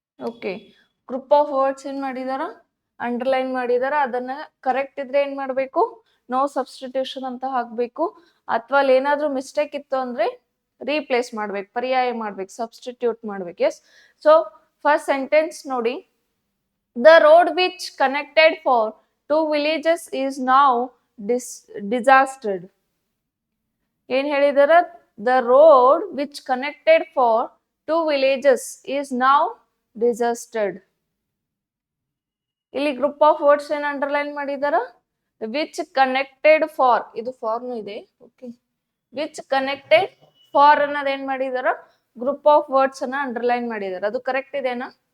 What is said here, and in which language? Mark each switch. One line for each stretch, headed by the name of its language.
Kannada: Okay, group of words ಏನ್ ಮಾಡಿದಾರ, underline ಮಾಡಿದಾರ. ಅದನ್ನ ಕರೆಕ್ಟ್ ಇದ್ರೆ ಏನ್ ಮಾಡ್ಬೇಕು, ನೋ ಸಬ್ಸ್ಟಿಟ್ಯೂಷನ್ ಅಂತ ಹಾಕ್ಬೇಕು. ಅಥವಾ ಅಲ್ಲಿ ಏನಾದ್ರೂ ಮಿಸ್ಟೇಕ್ ಇತ್ತು ಅಂದ್ರೆ ರೀಪ್ಲೇಸ್ ಮಾಡ್ಬೇಕು, ಪರ್ಯಾಯ ಮಾಡ್ಬೇಕು, ಸಬ್ಸ್ಟಿಟ್ಯೂಟ್ ಮಾಡ್ಬೇಕು.
English: Yes, so first sentence ನೋಡಿ. The road which connected for two villages is now disastered.
Kannada: ಏನ್ ಹೇಳಿದಾರ,
English: the road which connected for two villages is now disastered.
Kannada: ಇಲ್ಲಿ ಗ್ರೂಪ್ ಆಫ್ ವರ್ಡ್ಸ್ ಏನ್ ಅಂಡರ್ಲೈನ್ ಮಾಡಿದಾರ,
English: which connected for,
Kannada: ಇದು ಫಾರ್ನು ಇದೆ. Okay,
English: which connected for
Kannada: ಅನ್ನೋದು ಏನ್ ಮಾಡಿದಾರ, group of words ಅನ್ನ ಅಂಡರ್ಲೈನ್ ಮಾಡಿದಾರ. ಅದು ಕರೆಕ್ಟ್ ಇದೆನಾ?